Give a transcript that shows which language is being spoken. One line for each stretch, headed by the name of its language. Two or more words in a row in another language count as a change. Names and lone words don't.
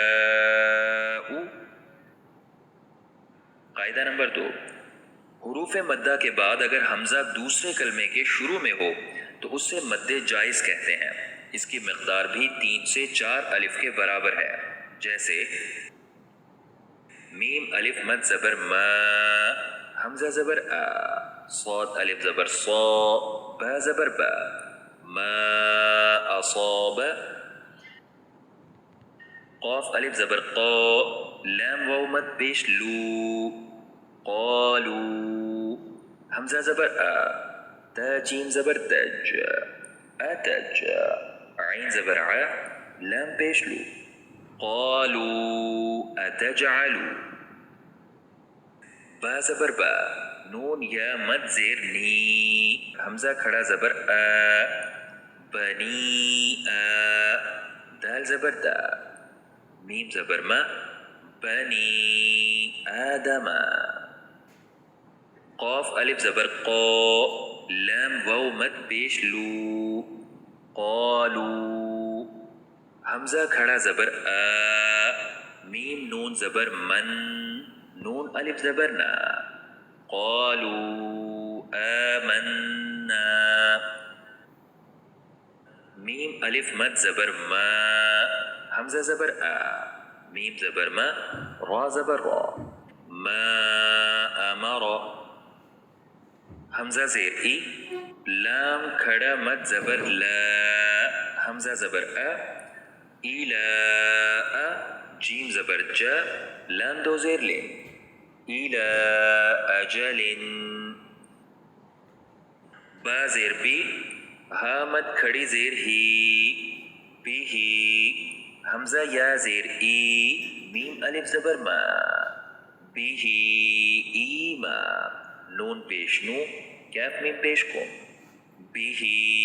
Urdu: قاعدہ نمبر 2، حروف مدہ کے بعد اگر حمزہ دوسرے کلمے کے شروع میں ہو تو اسے مد جائز کہتے ہیں۔ اس کی مقدار بھی 3 سے 4 الف کے برابر ہے، جیسے میم الف مد زبر ما، حمزہ زبر صاد الف زبر صا، با زبر با،
Arabic: ما اصاب،
Urdu: قاف الف زبر قا، لام واو مد پیش لو، قالو، حمزہ زبر تا جیم زبر تج، اتج، عین زبر ع، لام پیش لو،
Arabic: قالو اتجعلو،
Urdu: با زبر با، نون یا مد زیر نی، حمزہ کھڑا زبر بنی دال زبر دا، میم زبر ما،
Arabic: بنی آدم،
Urdu: قاف الف زبر قا، لام واو مد پیش لو، قالو، حمزہ کھڑا زبر میم نون زبر من، نون الف زبر نا، قالو آمنا، میم الف مد زبر ما، حمزہ زبر میم زبر ما، را زبر را،
Arabic: ما امر،
Urdu: حمزہ زیر ای، لام کھڑا مد زبر لا، حمزہ زبر ایلا، جیم زبر جا، لام دو زیر لے،
Arabic: ایلا اجل،
Urdu: با زیر بی، ہا مد کھڑی زیر ہی، بی ہی، حمزہ یا زیر ای، میم الف زبر ما،
Arabic: بی ہی ایما،
Urdu: نون پیش نو، کیف میم پیش کم، بی ہی